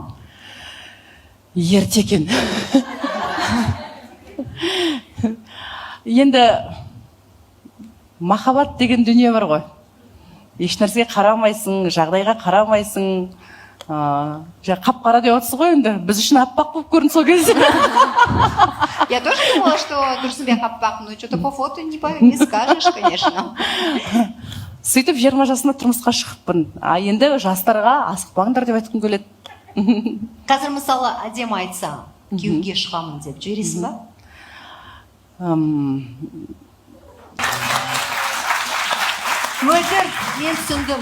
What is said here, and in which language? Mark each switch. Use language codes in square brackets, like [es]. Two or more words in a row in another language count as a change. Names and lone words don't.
[kk] Ерте екен. Енді махаббат деген дүние бар ғой. Ешнәрсеге қарамайсың, жағдайға қарамайсың. Қап-қара деп отырсыз ғой енді. Біз үшін аппақ болып көрінді сол кезде. [ru] Я тоже думала, что Тұрсынбек аппақ, но что-то по фото не скажешь, конечно. [kk] Сөйтіп 20 жасында тұрмысқа шығыппын. Енді жастарға асықпаңдар деп айтқым келеді. Қазір мысалы әдемі айтса, күйеуге шығамын деп жібересің ба? Мөлдір, мен түсіндім.